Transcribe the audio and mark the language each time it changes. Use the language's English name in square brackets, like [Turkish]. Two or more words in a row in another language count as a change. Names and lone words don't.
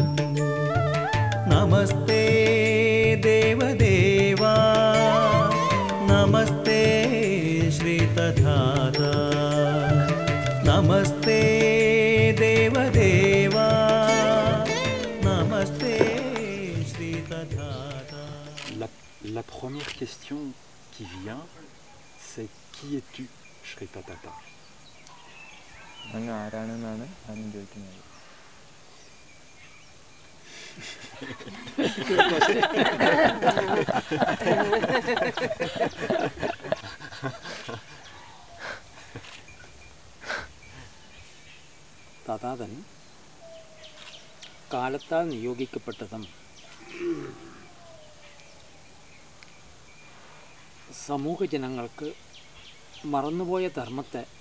[Malayalam] നമസ്തേ ദേവദേവാ, നമസ്തേ ശ്രീ തഥാതാ, നമസ്തേ ദേവദേവാ, നമസ്തേ ശ്രീ തഥാതാ. [French] La première question qui vient, c'est qui es-tu, Shri Tatata? [Malayalam] അങ്ങ് ആരാണെന്നാണ് ആരും ചോദിക്കുന്നത്. തഥാതൻ കാലത്താൽ നിയോഗിക്കപ്പെട്ടതും സമൂഹ ജനങ്ങൾക്ക് മറന്നുപോയ ധർമ്മത്തെ